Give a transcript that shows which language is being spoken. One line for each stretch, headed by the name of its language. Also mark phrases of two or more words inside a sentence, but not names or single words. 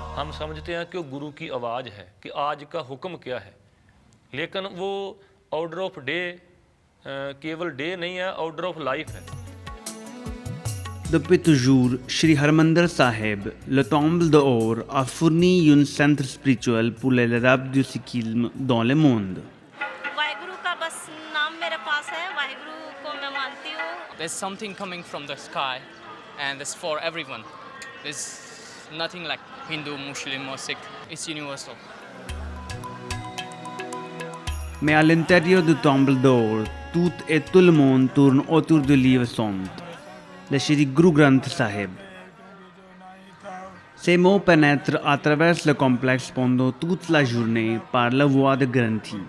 Hindi: हम समझते हैं कि वो गुरु की आवाज़ है कि आज का हुक्म क्या है, लेकिन वो
English: order of day
Hindi: केवल डे नहीं है,
English: order of life
Hindi: है।
French: Depuis toujours, Shri Harmandir Sahib, le temple d'or, a fourni un centre spirituel pour les adeptes du sikhisme dans le monde.
Hindi: वाहिगुरु का बस नाम मेरे पास है, वाहिगुरु को मैं मानती हूँ।
English: There's something coming from the sky, and it's for everyone. There's nothing like Hindu, Muslim, or Sikh. It's universal.
French: Mais à l'intérieur du temple d'or, tout et tout le monde tourne autour du livre saint, le Shri Guru Granth Sahib. Ces mots pénètrent à travers le complexe pendant toute la journée par la voix de Granthi.